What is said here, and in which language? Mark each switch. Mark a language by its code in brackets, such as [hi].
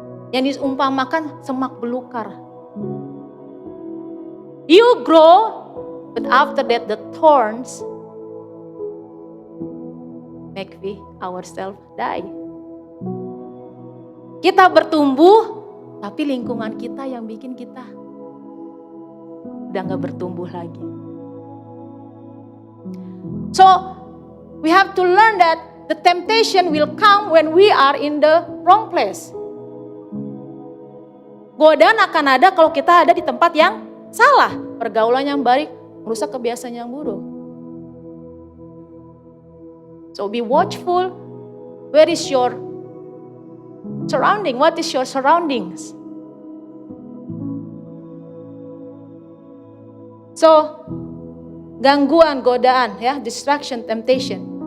[id] Yang diumpamakan semak belukar. [en] You grow, but after that the thorns make we ourselves die. [id] Kita bertumbuh, tapi lingkungan kita yang bikin kita udah gak bertumbuh lagi. [en] So, we have to learn that the temptation will come when we are in the wrong place. [id] Godaan akan ada kalau kita ada di tempat yang salah. Pergaulan yang baik merusak kebiasaan yang buruk. [en] So be watchful. Where is your surrounding? What is your surroundings? So, gangguan, godaan, distraction, temptation.